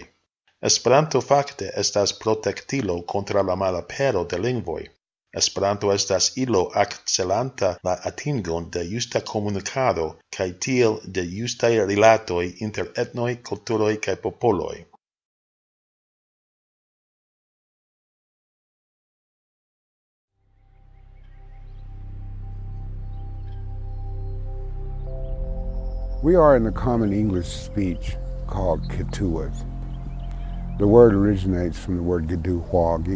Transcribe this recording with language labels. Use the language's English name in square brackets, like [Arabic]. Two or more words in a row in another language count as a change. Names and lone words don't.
[Esperanto] Esperanto fakte estas protektilo kontraŭ la malapero de lingvoj. Esperanto estas ilo akcelanta la atingon de justa komunikado kaj tiel de justaj rilatoj inter etnoj, kulturoj kaj popoloj. [English] We are in the common English speech called Kituas. The word originates from the word Gidu-Hwagi.